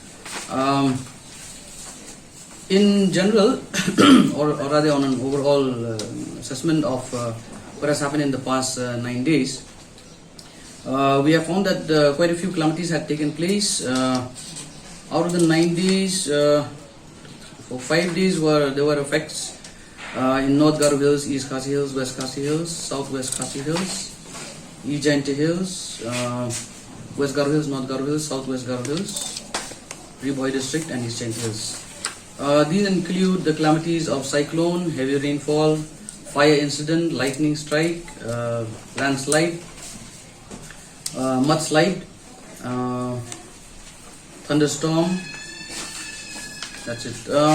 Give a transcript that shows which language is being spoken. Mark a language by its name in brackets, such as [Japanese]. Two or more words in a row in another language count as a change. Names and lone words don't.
[English] In general, or rather on an overall assessment of what has happened in the past 9 days, we have found that quite a few calamities had taken place. Out of the 9 days, for 5 days there were effects in North Garo Hills, East Khasi Hills, West Khasi Hills, Southwest Khasi Hills, East Jaintia Hills, West Garo Hills, North Garo Hills, Southwest Garo Hills, Ribhoi District and East Jaintia Hills. These include the calamities of cyclone, heavy rainfall, fire incident, lightning strike, landslide, mudslide, thunderstorm. That's it.